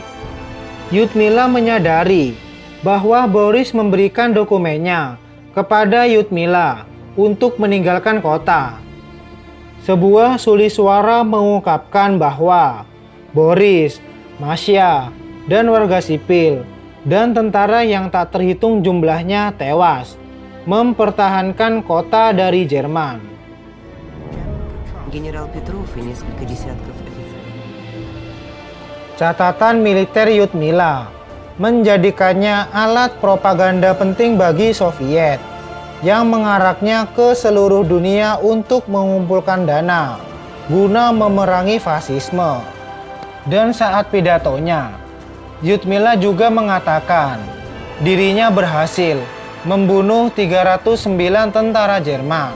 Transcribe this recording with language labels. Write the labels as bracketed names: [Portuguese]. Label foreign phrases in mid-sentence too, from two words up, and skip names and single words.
[Indonesian] Lyudmila menyadari bahwa Boris memberikan dokumennya kepada Lyudmila untuk meninggalkan kota. Sebuah sulis suara mengungkapkan bahwa Boris, Masya, dan warga sipil dan tentara yang tak terhitung jumlahnya tewas mempertahankan kota dari Jerman. [Russian] Генерал Петров и несколько десятков офицеров. [Indonesian] Catatan militer Lyudmila menjadikannya alat propaganda penting bagi Soviet yang mengaraknya ke seluruh dunia untuk mengumpulkan dana guna memerangi fasisme. Dan saat pidatonya, Lyudmila juga mengatakan dirinya berhasil membunuh 309 tentara Jerman.